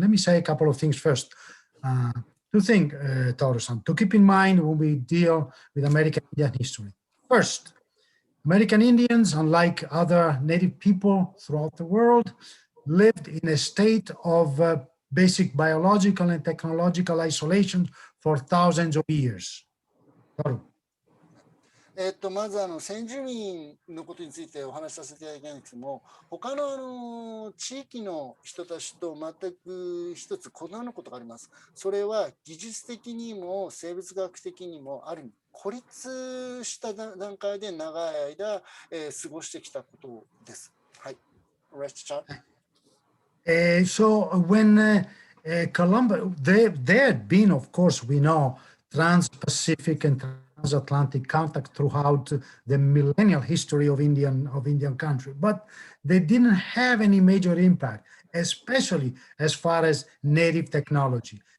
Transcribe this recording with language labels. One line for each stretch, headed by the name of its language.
English: Let me say a couple of things first. Two things, Toru-san, to keep in mind when we deal with American Indian history. First, American Indians, unlike other native people throughout the world, lived in a state of basic biological and technological isolation for thousands of years. Toru.
Japanese: まず先住民のことについてお話しさせていただきたいんですけども、他の地域の人たちと全く一つ異なることがあります。それは技術的にも生物学的にもある意味孤立した段階で長い間、過ごしてきたことです。はい。Rest chat.
English: So when Columbus, there had been, of course, we know, trans-Pacific and transatlantic contact throughout the millennial history of Indian country, but they didn't have any major impact, especially as far as native technology.